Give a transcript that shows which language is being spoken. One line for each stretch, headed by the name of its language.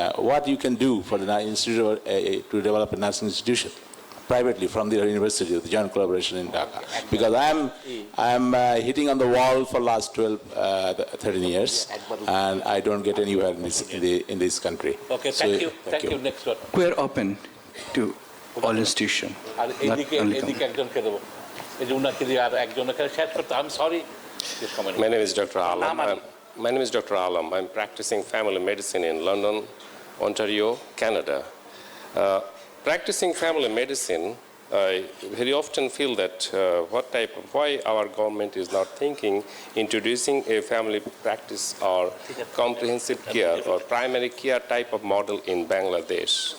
English: What you can do for the institute to develop a nursing institution privately from the university, the joint collaboration in Dhaka? Because I'm hitting on the wall for last 13 years, and I don't get anywhere in this country. Okay, thank you. Next one. We're open to all institution.
Bangla: আর এদিকে একজনকে দেবো, এই যে উনাকে দিয়ে আর একজনকে শেষ করতে।
English: I'm sorry. My name is Dr. Alam. My name is Dr. Alam. I'm practicing family medicine in London, Ontario, Canada. Practicing family medicine, I very often feel that why our government is not thinking introducing a family practice or comprehensive care or primary care type of model in Bangladesh.